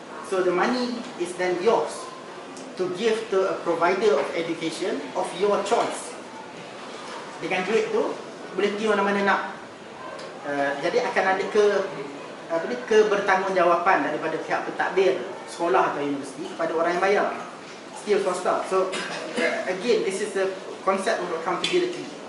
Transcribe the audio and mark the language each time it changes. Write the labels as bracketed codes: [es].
[en] So the money is then yours to give to a provider of education of your choice. [ms] Dengan duit tu boleh pergi mana-mana nak. Jadi akan ada kebertanggungjawaban daripada pihak pentadbir sekolah atau universiti kepada orang yang bayar, still swasta. [en] So again, this is the concept of accountability.